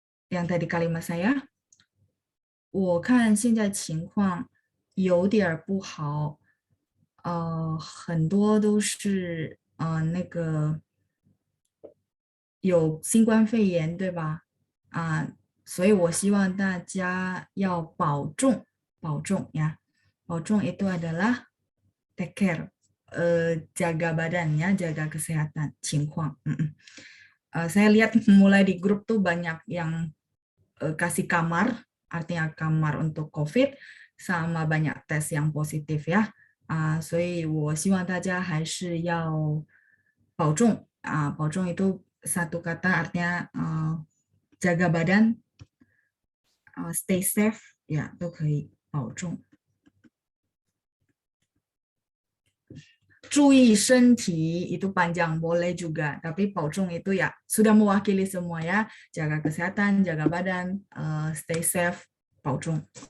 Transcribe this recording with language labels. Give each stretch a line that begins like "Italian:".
Indonesian: yang tadi kalimat saya,
Chinese: 我看现在情况有点不好，很多都是那个有新冠肺炎，对吧？所以我希望大家要保重，保重ya.
Indonesian: 保重 itu adalah take care, jaga badan ya, jaga kesehatan, 情况. Saya lihat mulai di grup tuh banyak yang kasih kamar, artinya kamar untuk COVID, sama banyak tes yang positif ya.
Chinese: 所以我希望大家还是要保重.
Indonesian: 保重 itu satu kata artinya jaga badan, stay safe, ya, 都可以保重.
Chinese: 注意身体
Indonesian: itu panjang boleh juga, tapi 保重 itu ya sudah mewakili semua ya, jaga kesehatan, jaga badan, stay safe, 保重.